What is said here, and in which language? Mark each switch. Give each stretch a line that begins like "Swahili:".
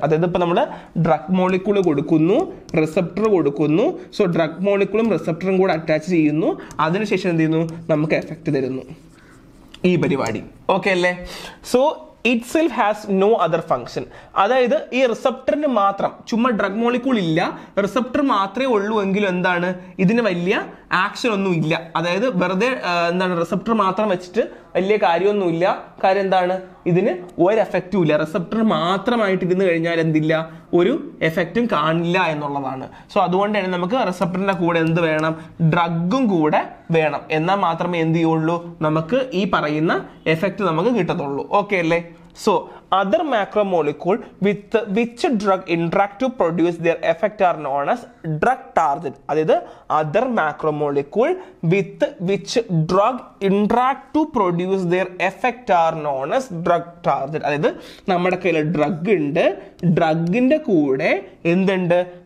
Malayalam: അതായത് ഇപ്പൊ നമ്മൾ ഡ്രഗ് മോളിക്യൂൾ കൊടുക്കുന്നു, റിസപ്റ്റർ കൊടുക്കുന്നു, സോ ഡ്രഗ് മോളിക്യൂളും റിസപ്റ്ററും കൂടെ അറ്റാച്ച് ചെയ്യുന്നു, അതിനുശേഷം എന്ത് ചെയ്യുന്നു നമുക്ക് എഫക്ട് തരുന്നു ഈ പരിപാടി. ഓക്കെ അല്ലേ?
English: So itself has no other function.
Malayalam: അതായത് ഈ റിസപ്റ്ററിന് മാത്രം ചുമ്മാ ഡ്രഗ് മോളിക്യൂൾ ഇല്ല, റിസപ്റ്റർ മാത്രമേ ഉള്ളൂ എങ്കിലും എന്താണ് ഇതിന് വലിയ ആക്ഷൻ ഒന്നും ഇല്ല. അതായത് വെറുതെ എന്താണ് റിസപ്റ്റർ മാത്രം വെച്ചിട്ട് വലിയ കാര്യമൊന്നുമില്ല. കാര്യം എന്താണ് ഇതിന് ഒരു എഫക്റ്റും ഇല്ല. റിസപ്റ്റർ മാത്രമായിട്ട് ഇരുന്ന് കഴിഞ്ഞാൽ എന്തില്ല ഒരു എഫക്റ്റും കാണില്ല എന്നുള്ളതാണ്. സോ അതുകൊണ്ട് തന്നെ നമുക്ക് റിസപ്റ്ററിന്റെ കൂടെ എന്ത് വേണം? ഡ്രഗും കൂടെ വേണം. എന്നാൽ മാത്രമേ എന്ത് ചെയ്യുള്ളൂ നമുക്ക് ഈ പറയുന്ന എഫക്റ്റ് നമുക്ക് കിട്ടത്തുള്ളൂ. ഓക്കെ അല്ലേ?
English: So other macromolecule with which drug interact to produce their effect are known as drug target.
Malayalam: അതായത്
English: other macromolecule with which drug interact to produce their effect are known as drug target.
Malayalam: അതായത് നമ്മുടെ കയ്യിൽ drug ഉണ്ട്, ഡ്രഗിന്റെ കൂടെ എന്തുണ്ട്?